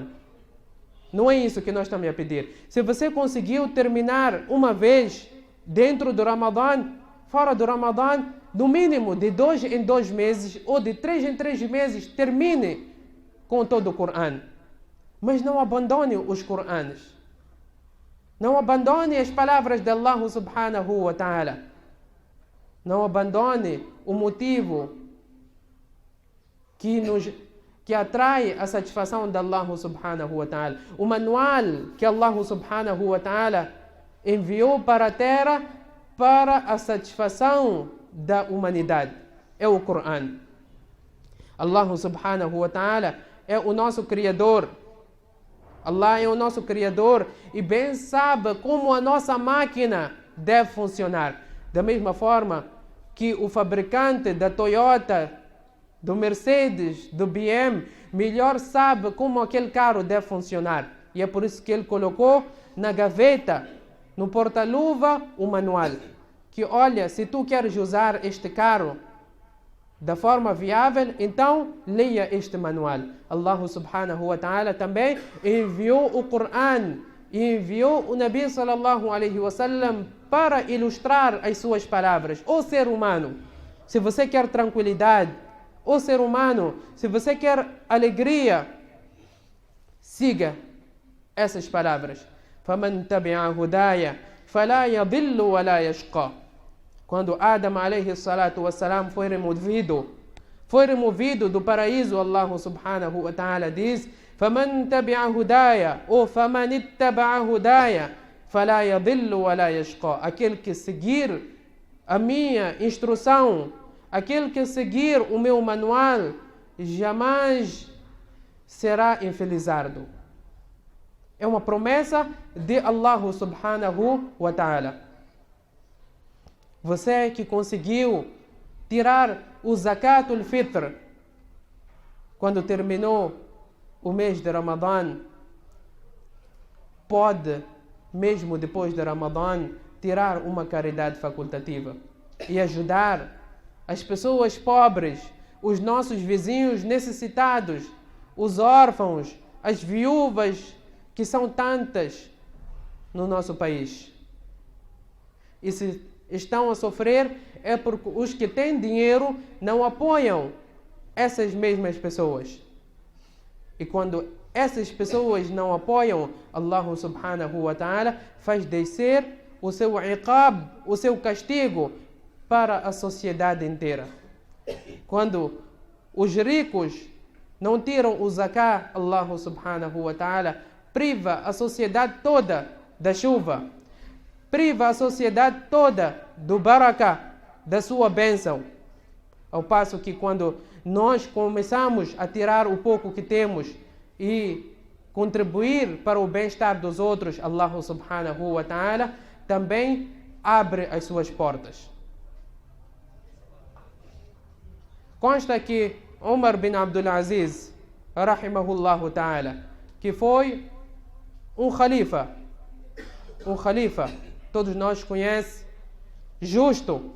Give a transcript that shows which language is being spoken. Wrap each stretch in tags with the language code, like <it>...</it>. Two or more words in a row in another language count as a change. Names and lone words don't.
<pt>Não é isso que nós estamos a pedir. Se você conseguiu terminar uma vez dentro do Ramadã, fora do Ramadã, no mínimo de 2 em 2 meses ou de 3 em 3 meses, termine com todo o Corão. Mas não abandone os Corãs. Não abandone as palavras de</pt> <ar>الله سبحانه وتعالى.</ar> <pt>Não abandone o motivo que atrai a satisfação de</pt> <ar>الله سبحانه وتعالى.</ar> <pt>O manual que</pt> <ar>الله سبحانه وتعالى</ar> <pt>enviou para a terra para a satisfação da humanidade. É o Corão.</pt> <ar>الله سبحانه وتعالى</ar> <pt>é o nosso Criador. Allah é o nosso Criador e bem sabe como a nossa máquina deve funcionar. Da mesma forma que o fabricante da Toyota, do Mercedes, do BM, melhor sabe como aquele carro deve funcionar. E é por isso que ele colocou na gaveta, no porta-luva, o manual. Que olha, se tu queres usar este carro da forma viável, então leia este manual.</pt> <ar>الله سبحانه وتعالى</ar> <pt>também enviou o Corão e enviou o</pt> <ar>النبي صلى الله عليه وسلم</ar> <pt>para ilustrar as suas palavras. Ó ser humano, se você quer tranquilidade, ó ser humano, se você quer alegria, siga essas palavras.</pt> <ar>فَمَنْ تَبِعَ هُدَايَ فَلَا يَضِلُّ وَلَا يَشْقَى.</ar> <pt>Quando</pt> <ar>آدم عليه الصلاة والسلام</ar> <pt>foi removido do paraíso,</pt> <ar>الله سبحانه وتعالى</ar> <pt>diz</pt> <ar>فَمَنْ تَبِعَ هُدَايَ</ar> <pt>ou</pt> <ar>فَمَنِ اتَّبَعَ هُدَايَ فَلَا يَضِلُّ وَلَا يَشْقَى.</ar> <pt>Aquele que seguir a minha instrução, aquele que seguir o meu manual, jamais será infelizardo. É uma promessa de</pt> <ar>الله سبحانه وتعالى.</ar> <pt>Você que conseguiu tirar o</pt> <ar>زكاة الفطر</ar> <pt>quando terminou o mês de Ramadã, pode, mesmo depois de Ramadã, tirar uma caridade facultativa e ajudar as pessoas pobres, os nossos vizinhos necessitados, os órfãos, as viúvas, que são tantas no nosso país. E se estão a sofrer é porque os que têm dinheiro não apoiam essas mesmas pessoas. E quando essas pessoas não apoiam,</pt> <ar>الله سبحانه وتعالى</ar> <pt>faz descer o seu iqab, o seu castigo para a sociedade inteira. Quando os ricos não tiram o zakat,</pt> <ar>الله سبحانه وتعالى</ar> <pt>priva a sociedade toda da chuva, priva a sociedade toda do barakah, da sua bênção. Ao passo que quando nós começamos a tirar o pouco que temos e contribuir para o bem-estar dos outros,</pt> <ar>الله سبحانه وتعالى</ar> <pt>também abre as suas portas. Consta que Umar bin Abdul Aziz,</pt> <ar>رحمه الله تعالى,</ar> <pt>que foi um khalifa, todos nós conhecemos, justo.</pt>